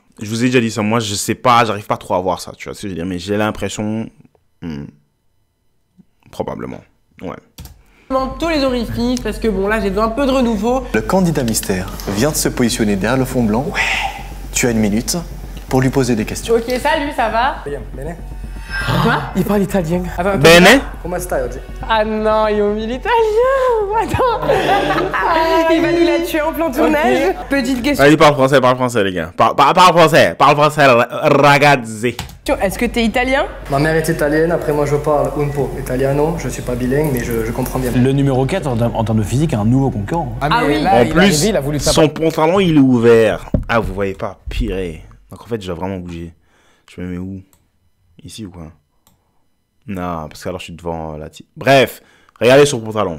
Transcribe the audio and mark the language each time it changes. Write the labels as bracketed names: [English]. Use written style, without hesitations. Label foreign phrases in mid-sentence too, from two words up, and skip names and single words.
[French] Je vous ai déjà dit ça, moi je sais pas, j'arrive pas trop à voir ça, tu vois ce que je veux dire, mais j'ai l'impression... Probablement, ouais. tous les orifices parce que bon là j'ai besoin un peu de renouveau. Le candidat mystère vient de se positionner derrière le fond blanc. Ouais. Tu as 1 minute pour lui poser des questions. Ok, salut, ça va? Bene. Quoi? Il parle italien. Attends, Bene? [Italian] Come stai oggi? [French] Ah non, il oublie l'italien. Attends. Il va nous la tuer en plein tournage. Petite question. Allez, parle français, les gars. Parle français, ragazzi. Est-ce que t'es italien? Ma mère est italienne, après moi je parle [Italian] un po' italiano, [French] je suis pas bilingue mais je comprends bien. Le numéro 4 en termes de physique est un nouveau concurrent. Ah oui. Là, En il est plus, arrivé, il a voulu son pantalon il est ouvert. Ah, vous voyez pas, purée. Donc en fait, je dois vraiment bouger. Je me mets où? Ici ou quoi? Non, parce que alors je suis devant la type. Bref, regardez son pantalon.